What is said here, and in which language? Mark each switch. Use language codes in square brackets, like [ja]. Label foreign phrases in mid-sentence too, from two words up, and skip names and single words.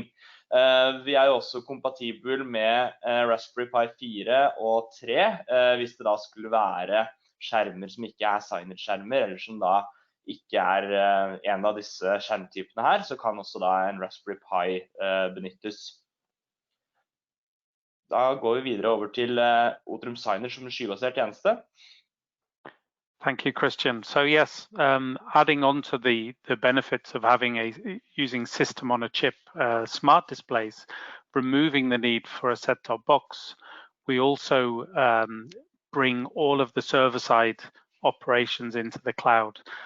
[no] Vi jo også kompatibel med Raspberry Pi 4 og 3, hvis det da skulle være skjermer som ikke Signage-skjermer, eller som da ikke en av disse skjermtypene her, så kan også da en Raspberry Pi benyttes. Da går vi videre over til Otrum Signage som en skybasert tjeneste. [en] Thank you, Christian. So yes, adding on to the benefits of using system on a chip, smart displays, removing the need for a set-top box, we also bring all of the server-side operations into the cloud.